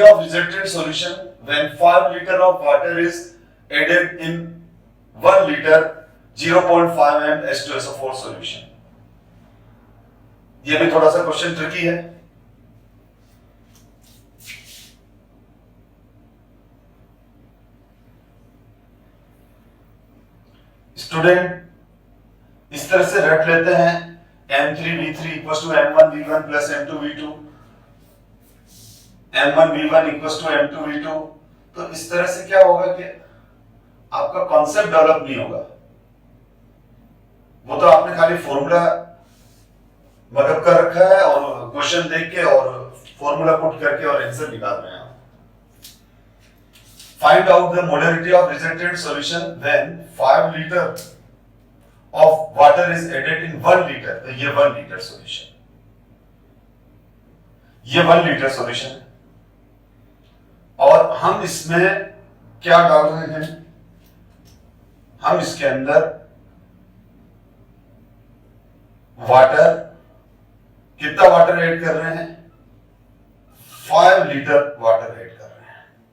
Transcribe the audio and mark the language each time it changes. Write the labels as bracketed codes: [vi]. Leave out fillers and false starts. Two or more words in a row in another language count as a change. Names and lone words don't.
[en] of resultant solution when 5 liter of water is added in 1 liter 0.5 ml H2SO4 solution। [hi] ये भी थोड़ा सा [en] question tricky [hi] है। स्टूडेंट इस तरह से रट लेते हैं [en] M3V3 equals to M1V1 plus M2V2, M1V1 equals to M2V2। [hi] तो इस तरह से क्या होगा कि आपका [en] concept develop [hi] नहीं होगा, वो तो आपने खाली फॉर्मूला मगब कर रखा है और क्वेश्चन देख के और [en] formula put [hi] करके और आंसर निकाल रहे हैं। [en] find out the molarity of resultant solution when 5 liter of water is added in 1 liter। [hi] तो ये 1 [en] liter solution, [hi] ये 1 [en] liter solution [hi] है और हम इसमें क्या डाल रहे हैं, हम इसके अंदर वाटर, कितना [en] water add [hi] कर रहे हैं, 5 [en] liter water add [hi] कर रहे हैं।